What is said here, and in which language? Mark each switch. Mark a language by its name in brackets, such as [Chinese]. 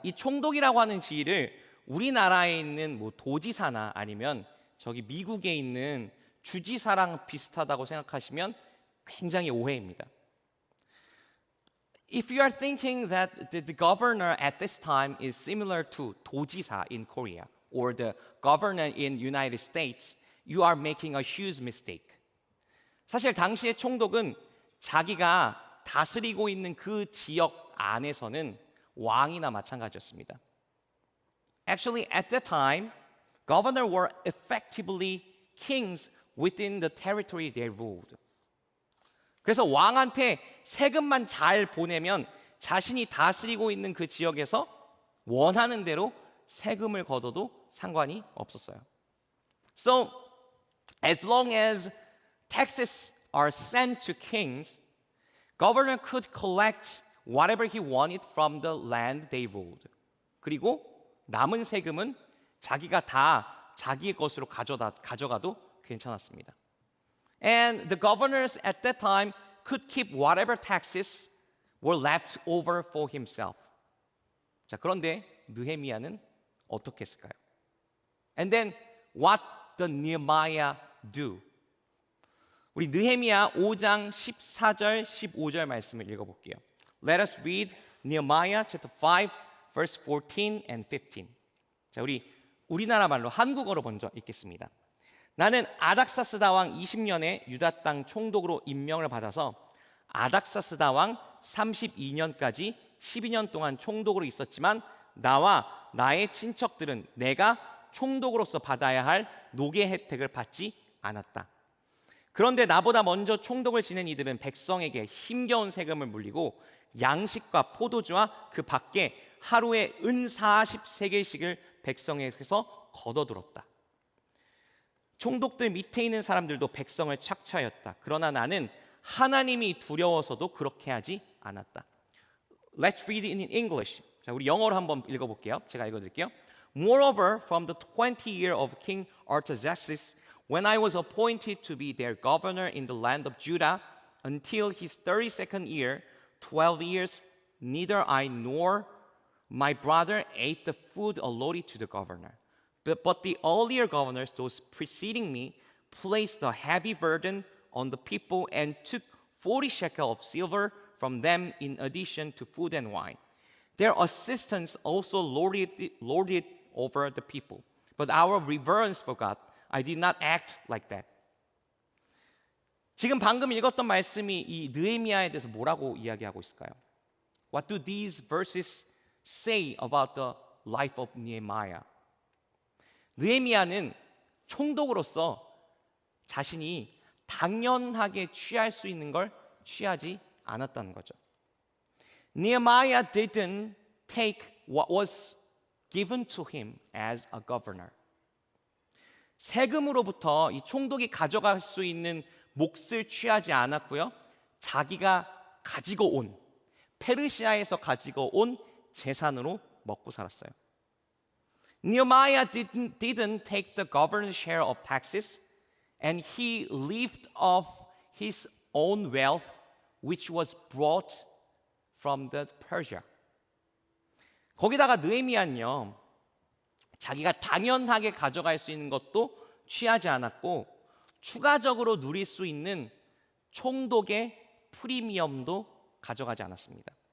[Korean] 이 총독이라고 하는 지위를 우리나라에 있는 뭐 도지사나 아니면 저기 미국에 있는 주지사랑 비슷하다고 생각하시면 굉장히 오해입니다. [English] If you are thinking that the governor at this time is similar to 도지사 in Korea or the governor in United States, you are making a huge mistake. [Korean] 사실 당시의 총독은 자기가 다스리고 있는 그 지역 안에서는 왕이나 마찬가지였습니다. [English] Actually, at that time, governors were effectively kings within the territory they ruled. [Korean] 그래서 왕한테 세금만 잘 보내면 자신이 다스리고 있는 그 지역에서 원하는 대로 세금을 걷어도 상관이 없었어요. [English] So, as long as taxes are sent to kings, governor could collect whatever he wanted from the land they ruled. [Korean] 그리고 남은 세금은 자기가 다 자기의 것으로 가져가도 괜찮았습니다. [English] And the governors at that time could keep whatever taxes were left over for himself. [Korean] 자, 그런데 느헤미야는 어떻게 했을까요? [English] And then what did Nehemiah do? [Korean] 우리 느헤미야 5장 14절 15절 말씀을 읽어볼게요. [English] Let us read Nehemiah chapter 5 verse 14 and 15. [Korean] 자, 우리나라 말로 한국어로 먼저 읽겠습니다. 나는 아닥사스다 왕 20년에 유다 땅 총독으로 임명을 받아서 아닥사스다 왕 32년까지 12년 동안 총독으로 있었지만 나와 나의 친척들은 내가 총독으로서 받아야 할 노계 혜택을 받지 않았다. 그런데 나보다 먼저 총독을 지낸 이들은 백성에게 힘겨운 세금을 물리고 양식과 포도주와 그 밖에 하루에 은 40세겔씩을 백성에게서 걷어들었다. 총독들 밑에 있는 사람들도 백성을 착취하였다. 그러나 나는 하나님이 두려워서도 그렇게 하지 않았다. [English] Let's read it in English. [Korean] 자, 우리 영어로 한번 읽어볼게요. 제가 읽어드릴게요. [English] Moreover, from the 20th year of King Artaxerxes, when I was appointed to be their governor in the land of Judah, until his 32nd year, 12 years, neither I nor my brother ate the food allotted to the governor. But the earlier governors, those preceding me, placed a heavy burden on the people and took 40 shekels of silver from them in addition to food and wine. Their assistants also lorded it over the people. But our reverence for God, I did not act like that. [Korean] 지금 방금 읽었던 말씀이 이 느헤미야에 대해서 뭐라고 이야기하고 있을까요? [English] What do these verses say about the life of Nehemiah? [Korean] 느헤미야는 총독으로서 자신이 당연하게 취할 수 있는 걸 취하지 않았다는 거죠. [English] Nehemiah didn't take what was given to him as a governor. [Korean] 세금으로부터 이 총독이 가져갈 수 있는 몫을 취하지 않았고요. 자기가 가지고 온 페르시아에서 가지고 온 재산으로 먹고 살았어요. [English] Nehemiah didn't take the governor's share of taxes, and he lived off his own wealth, which was brought from the Persia. [Korean] 거기다가 느헤미야는요, 자기가 당연하게 가져갈 수 있는 것도 취하지 않았고 추가적으로 누릴 수 있는 총독의 프리미엄도 가져가지 않았습니다.